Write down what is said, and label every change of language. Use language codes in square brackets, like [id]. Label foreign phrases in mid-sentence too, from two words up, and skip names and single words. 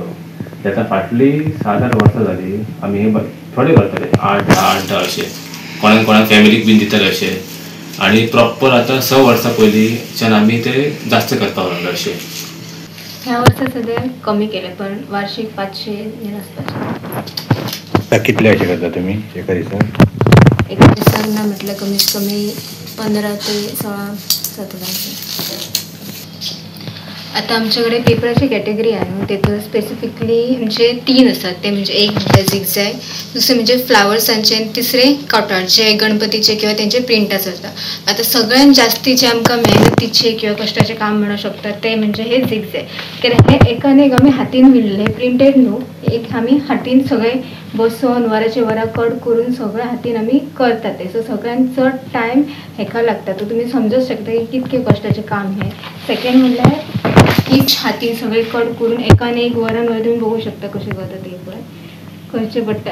[kok] ताका फाटली 7-8 वर्सां जाली आमी हे थोडे करताले 8-10 अशें कोणाक फॅमिलीक बीन दिताले अशें आनी प्रॉपर आतां 6 वर्सां पयलींच्यान आमी ते जास्त करपाक लागले अशें। ह्या वर्सा सध्या कमी केले पण वार्षिक 500 हे नसतात। कितले अशें करता तुमी एका दिसान? एका दिसान ना म्हटलं कमीत कमी 15 ते 16-17। [mr] आता आमच्याकडे पेपराची कॅटेगरी आहे तिथं स्पेसिफिकली म्हणजे 3 असतात ते म्हणजे एक झिगझॅग, दुसरे म्हणजे फ्लावर्सांचे आणि तिसरे कॉटन जे गणपतीचे किंवा त्यांचे प्रिंटाच असतात। [kok] आता सगळ्यात जास्तीचे आमकां मेहनतीचे किंवा कष्टाचे काम म्हणू शकतात ते म्हणजे हे झिगझॅग, कारण हे एकाने एक आमी हातीन विणले प्रिंटेड न्हू, एक आमी हातीन सगळे बसून वराचे वरा कट करून सगळे हातीन आमी करतात ते। सो सगळ्यांत चड टायम हेका लागता तो तुमी समजूच शकता की कितके कष्टाचे काम हे। सेकंड म्हणल्यार इच हातीन सगळे कट करून एकाने एक वरान वर तुम्ही बघू शकता कसे करतात ते पण करचे पडटा।